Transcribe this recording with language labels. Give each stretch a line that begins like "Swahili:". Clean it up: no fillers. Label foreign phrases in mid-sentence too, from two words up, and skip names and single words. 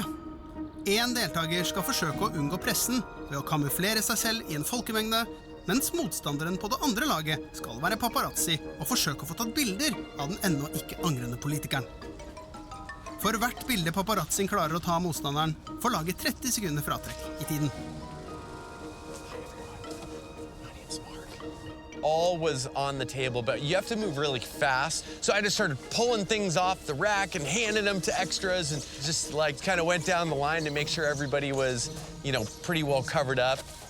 Norwegian: En deltaker skal forsøke å unngå pressen ved å kamuflere seg selv I en folkemengde, mens motstanderen på det andre laget skal være paparazzi og forsøke å få tatt bilder av den ennå ikke angrende politikeren. For hvert bilde paparazzien klarer å ta av motstanderen, får laget 30 sekunder fratrekk I tiden.
English: All was on the table, but you have to move really fast. So I just started pulling things off the rack and handing them to extras and just like kind of went down the line to make sure everybody was, you know, pretty well covered up.